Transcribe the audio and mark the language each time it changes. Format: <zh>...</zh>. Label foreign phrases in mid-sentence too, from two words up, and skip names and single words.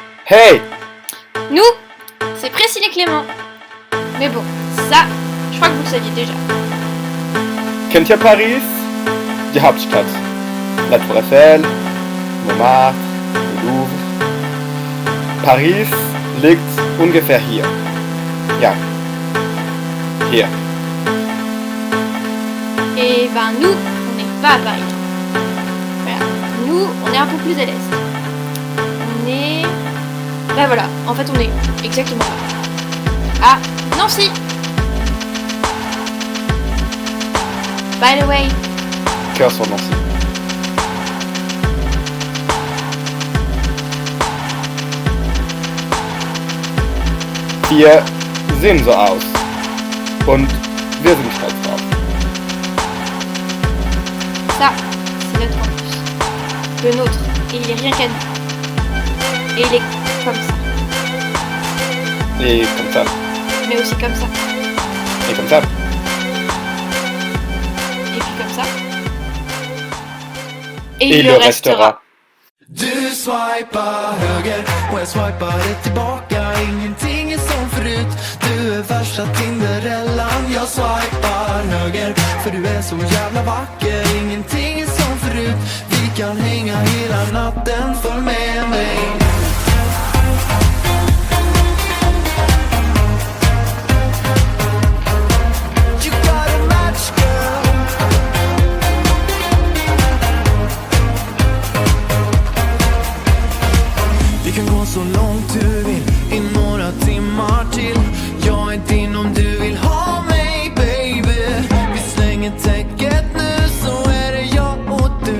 <fr>Hey! Nous, c'est Priscille et Clément. Mais bon, ça, je crois que vous le saviez déjà.</fr> <de>Kennt ihr Paris? Die Hauptstadt.</de> <fr>La Tour Eiffel, Montmartre, le Louvre.</fr> <de>Paris liegt ungefähr hier. Ja. Hier.</de> <fr>Et ben nous, on n'est pas à Paris. Voilà. Nous, on est un peu plus à l'est. On est... Ben voilà, en fait on est exactement là. À Nancy.</fr> <en>By the way.</en> <fr>Cœur sur Nancy.</fr> <de>Wir sehen so aus. Und wir sind stolz drauf.</de> <fr>Ça, c'est notre campus. Le nôtre. Et il est rien qu'à nous. Et il est comme ça. Et comme ça. Mais aussi comme ça. Et comme ça. Et puis comme ça. Et il le restera.</fr> <sv>Du swipar höger och jag swipade tillbaka. Ingenting är som förut. Du är värsta Tinderellan. Jag swipar höger för du är så jävla vacker. Ingenting är som förut. Vi kan hänga hela natten, följ med mig.</sv> <en>You got a match, girl.</en> <sv>Vi kan gå så långt du vill, i några timmar till. Jag är din om du vill ha mig, baby. Vi slänger täcket nu, så är det jag och du.</sv>